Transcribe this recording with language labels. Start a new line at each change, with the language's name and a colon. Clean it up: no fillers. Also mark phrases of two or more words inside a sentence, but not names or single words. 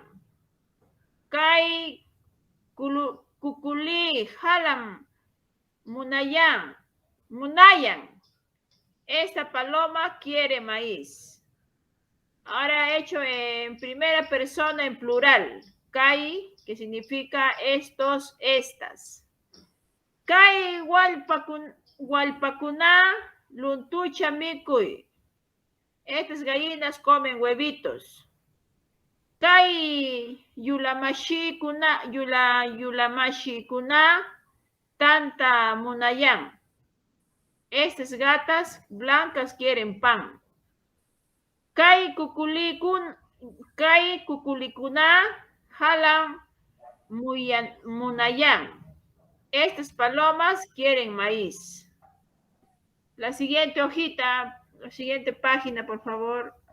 Quechua: Kai Kukuli Halam Munayan.
Spanish: Esta paloma quiere maíz. Ahora he hecho en primera persona en plural. Kai, que significa estos, estas.
Quechua: Kai Walpacuna Luntucha Mikuy.
Spanish: Estas gallinas comen huevitos.
Quechua: Kai Yulamashi Kuna Tanta Munayan.
Spanish: Estas gatas blancas quieren pan.
Quechua: Kai Kukulikuna Halam Munayan.
Spanish: Estas palomas quieren maíz. La siguiente hojita, la siguiente página, por favor.